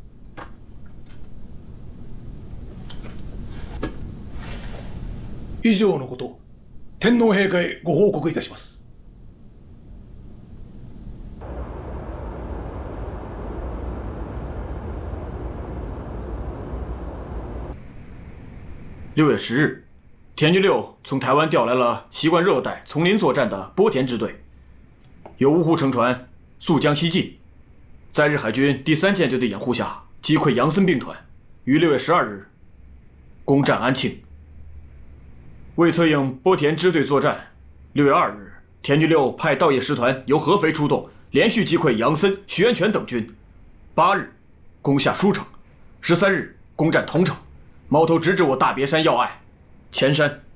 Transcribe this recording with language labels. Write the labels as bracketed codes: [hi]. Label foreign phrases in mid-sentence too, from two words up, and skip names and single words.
[ja] 以上のこと、天皇陛下へご報告いたします。 [zh] 6月10日，田军六从台湾调来了习惯热带丛林作战的波田支队，由芜湖乘船溯江西进，在日海军第3舰队的掩护下击溃杨森兵团，于6月12日攻占安庆。为策应波田支队作战，6月2日，田军六派稻叶师团由合肥出动，连续击溃杨森、徐源泉等军。8日攻下舒城，13日攻占桐城，矛头直指我大别山要隘前山。